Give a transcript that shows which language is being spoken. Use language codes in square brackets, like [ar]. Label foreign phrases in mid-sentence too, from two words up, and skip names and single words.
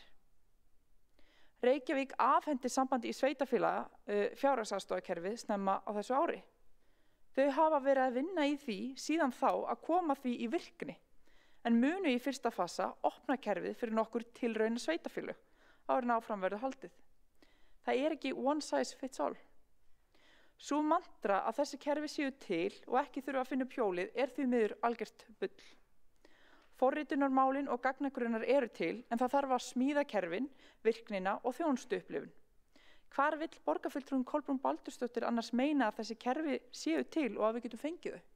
[is] Reykjavík afhendi sambandi í sveitarfélaga fjárhagsaðstoðarkerfið snemma á þessu ári. Þau hafa verið að vinna í því síðan þá að koma því í virkni, en munu í fyrsta fasa opna kerfið fyrir nokkur tilrauna sveitarfélög áður en áfram verður haldið. Það ekki [en] one size fits all. [is] Sú mantra að þessi kerfi séu til og ekki þurfa að finna upp hjólið því miður algjört bull. Forritunarmálin og gagnagrunnar eru til en það þarf að smíða kerfin, virknina og þjónustuupplifun. Hvar vill borgarfulltrúinn Kolbrún Baldursdóttir annars meina að þessi kerfi séu til og að við getum fengið þau?